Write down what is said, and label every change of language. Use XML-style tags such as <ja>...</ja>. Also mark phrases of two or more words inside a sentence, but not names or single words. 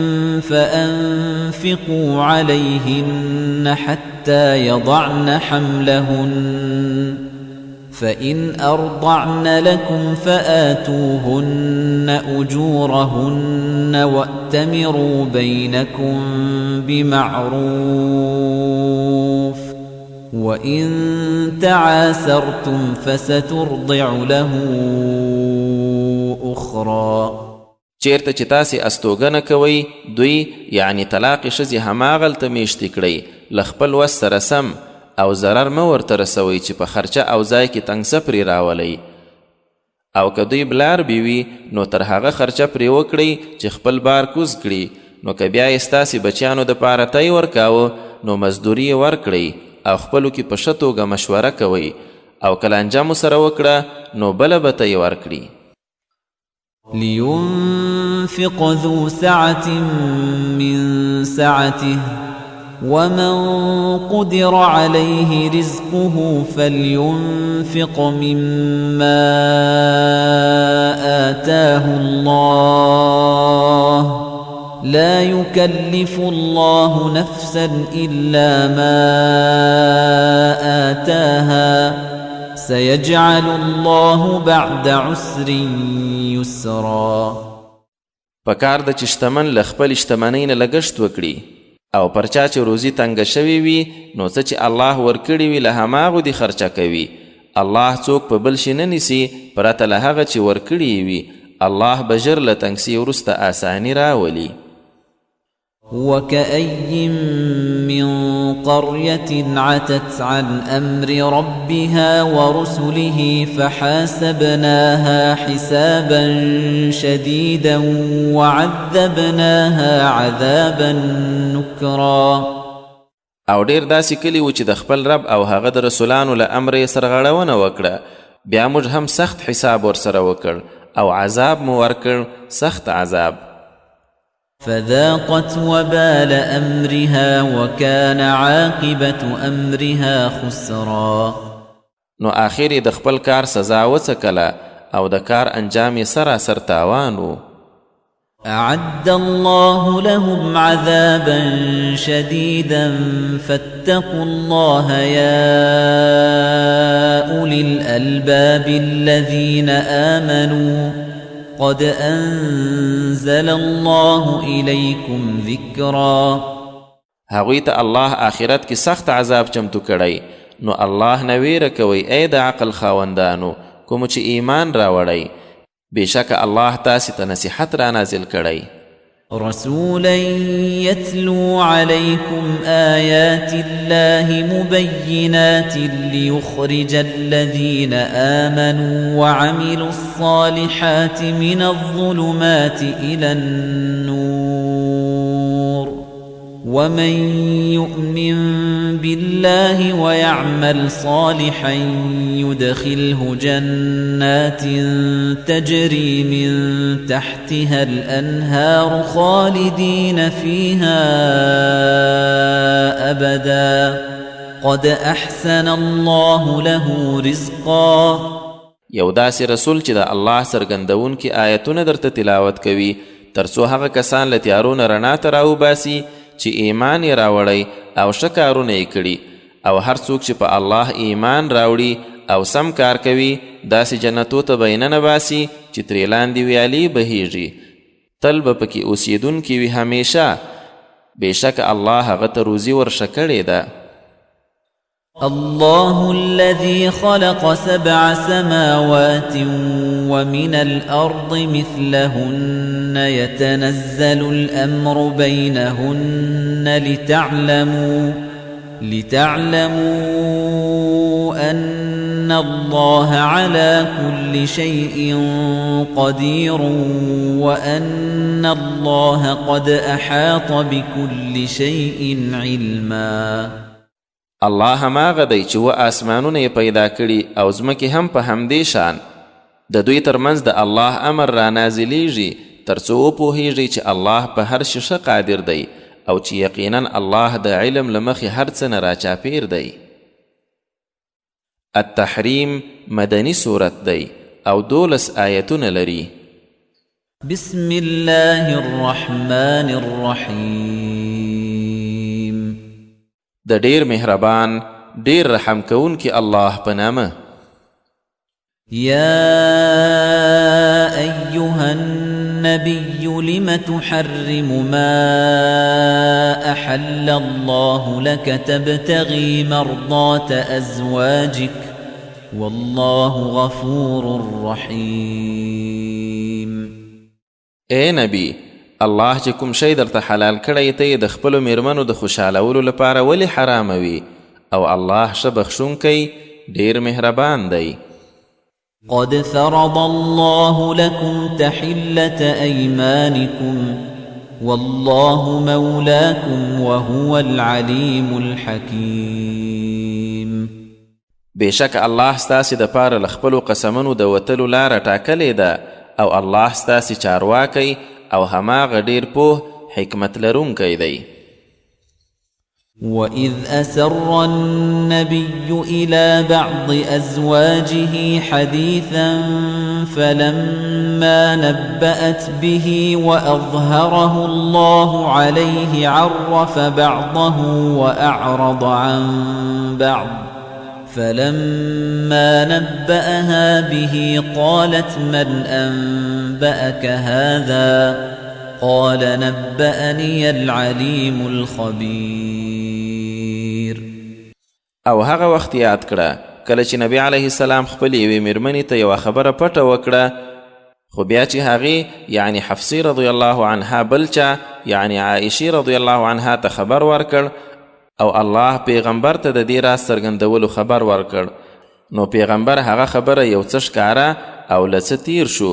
<ar>فأنفقوا عليهن حتى يضعن حملهن فإن أرضعن لكم فآتوهن أجورهن وأتمروا بينكم بمعروف وإن تعاسرتم فسترضع له أخرى</ar> <ps>چیرته چې تاسې استوګنه کوئ دوی یعنی طلاق ښځې هماغلته میشتې کړئ له خپل وس سره سم او ضرر مه ورته رسوئ چې په خرچه او ځای کې تنګسه پرې راولئ او که دوی بلار بیوي نو تر هغه خرچه پرې وکړئ چې خپل بار کوز کړي نو که بیا یې ستاسې بچیانو دپاره تی ورکاوه نو مزدوري یې ورکړئ او خپلو کې په ښه توګه مشوره کوئ او که لانجه مو سره وکړه نو بله به تی ورکړي</ps> <ar>لينفق ذو سعة من سعته ومن قدر عليه رزقه فلينفق مما آتاه الله لا يكلف الله نفسا إلا ما آتاها سيجعل الله بعد عسر يسرا</ar> <ps>پکار د چې شتمن له خپل شتمنۍ نه لګښت وکړي او پر چا چې روزي تنګه شوې وي نو څه چې الله ورکړي وي له هماغو دې خرچه کوي الله څوک په بل شي نه نیسي پرته له هغه چې ورکړي وي الله به ژر له تنګسي وروسته آساني راولي</ps> <ar>وكأي من قرية عتت عن أمر ربها ورسله فحاسبناها حسابا شديدا وعذبناها عذابا نكرا</ar> <ps>او ډیر داسې کلی و چې د خپل رب او هغه د رسولانو له امر یې سرغړونه وکړه بیا موږ هم سخت حساب ورسره وکړ او عذاب مو ورکړ سخت عذاب</ps> <ar>فذاقت وبال أمرها وكان عاقبة أمرها خسرا</ar> <ps>نو آخر د خپل کار سزا وڅکله او د کار انجام یې سراسر تاوان و</ps> <ar>أعد الله لهم عذابا شديدا فاتقوا الله يا أولي الألباب الذين آمنوا قد أنزل الله إليكم ذكرا</ar> <ps>هغوی ته الله آخرت کې سخت عذاب چمتو کړی نو الله نه ویره کوئ ای د عقل خاوندانو کوم چې ایمان راوړی بېشکه الله تاسې ته نصیحت را نازل کړی</ps> <ar>رسولا يتلو عليكم آيات الله مبينات ليخرج الذين آمنوا وعملوا الصالحات من الظلمات إلى النور ومن يؤمن بالله ويعمل صالحا يدخله جنات تجري من تحتها الأنهار خالدين فيها أبدا قد أحسن الله له رزقا</ar> <ps>یو داسې رسول چې د الله څرګندون کې آیتونه درته تلاوت کوي ترڅو هغه کسان له تیارو نه رڼا ته راوباسي چې ایمان یې راوړی او ښه کارونه یې کړي او هر څوک چې په الله ایمان راوړي او سم کار کوي داسې جنتو ته به یې ننباسي چې ترې لاندې ویالې بهیږي تل به پکې اوسیدونکي وي همیشه بېشکه الله هغه ته روزي ورشه کړې ده</ps> <ar>الله الذي خلق 7 سماوات ومن الأرض مثلهن يتنزل الأمر بينهن لتعلموا أن الله على كل شيء قدير وأن الله قد أحاط بكل شيء علما</ar> <ps>الله هماغه دی چې آسمانونه یې پیدا کړي او ځمکې هم په همدې شان د دوی ترمنځ د الله امر را نازلیږي ترڅو وپوهیږي چې الله په هر شي ښه قادر دی او چې یقینا الله د علم له مخې هر څه نه راچاپیر دی التحریم مدني صورت دی او 12 آیتونه لري</ps> <ar>بسم الله الرحمن الرحیم</ar> <ps>د ډیر مهربان ډیر رحم کوونکی الله په نامه</ps> <ar>يا أيها النبي لم تحرم ما أحل الله لك تبتغي مرضات أزواجك والله غفور رحيم</ar> <ps>اے نبی الله چې کوم شی درته حلال کړی ته یې د خپلو میرمنو د خوشحالولو لپاره ولې حراموي او الله ښه بخښونکی ډیر مهربان دی.</ps> <ar>قد فرض الله لكم تحلة أيمانكم والله مولاكم وهو العليم الحكيم.</ar> <ps>بشک الله ستاسې د پاره له خپلو قسمونو د وتلو لاره ټاکلې ده او الله ستاسې چارواکی او هماغه ډیر پوه حکمت لرونکی دی.</ps> <ar>وَإِذْ أَسَرَّ النَّبِيُّ إِلَى بَعْضِ أَزْوَاجِهِ حَدِيثًا فَلَمَّا نَبَّأَتْ بِهِ وَأَظْهَرَهُ اللَّهُ عَلَيْهِ عَرَّفَ بَعْضَهُ وَأَعْرَضَ عَنْ بَعْضٍ فَلَمَّا نَبَّأَهَا بِهِ قَالَتْ مَنْ أَنْبَأَكَ هَذَا قال نبأني العليم الخبير.</ar> <ps>او هغه وخت یاد کړه کله چې نبی</ps> <ar>علیه السلام</ar> <ps>خپل یوې میرمنې ته یوه خبره پټه وکړه خو بیا چې هغې یعنی حفصې</ps> <ar>رضی الله عنها</ar> <ps>بل چا یعنی عایشې</ps> <ar>رضی الله عنها</ar> <ps>ته خبر ورکړ او الله پیغمبر ته د دې راز څرګندولو خبر ورکړ نو پیغمبر هغه خبره یو څه ښکاره او له څه تیر شو.</ps>